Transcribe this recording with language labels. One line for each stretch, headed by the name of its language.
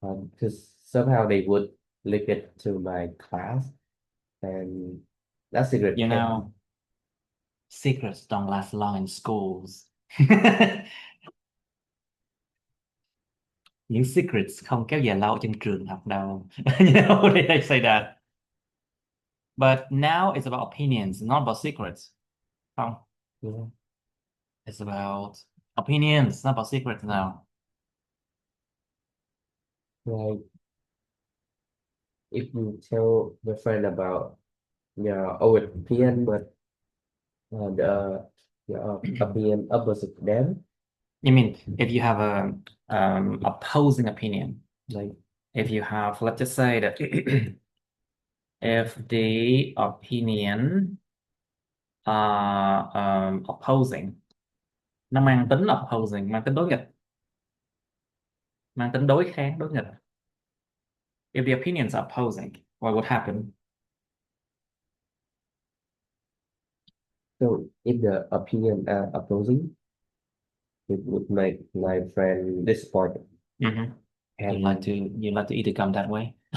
English: Because somehow they would link it to my class, and that secret You can. know, secrets don't last long in schools.
Vietnamese: Những secrets không kéo dài lâu trên trường học đâu.
English: You know, they say that. But now it's about opinions, not about secrets.
Vietnamese: Không?
English: Yeah, It's about opinions, not about secrets now. like if you tell your friend about your own opinion, but the your opinion opposite them, You mean if you have a opposing opinion, like if you have, let's just say that if the opinion are opposing,
Vietnamese: nó mang tính opposing, mang tính đối nghịch, mang tính đối kháng, đối nghịch.
English: If the opinions are opposing, what would happen? so if the opinion are opposing, it would make my friend disappointed. Mhm. And You like to eat it gum that way?